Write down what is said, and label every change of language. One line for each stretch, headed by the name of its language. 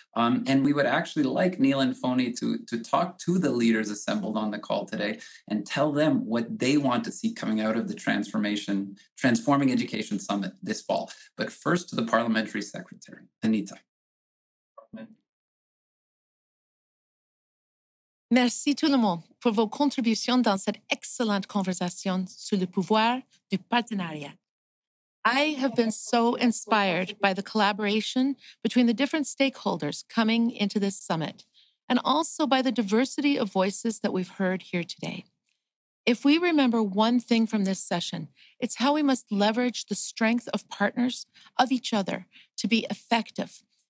English: And we would actually like Neil and Phony to talk to the leaders assembled on the call today and tell them what they want to see coming out of the Transforming Education Summit this fall. But first to the Parliamentary Secretary, Anita.
French: Merci tout le monde pour vos contributions dans cette excellente conversation sur le pouvoir du partenariat.
English: I have been so inspired by the collaboration between the different stakeholders coming into this summit, and also by the diversity of voices that we've heard here today. If we remember one thing from this session, it's how we must leverage the strength of partners, of each other, to be effective.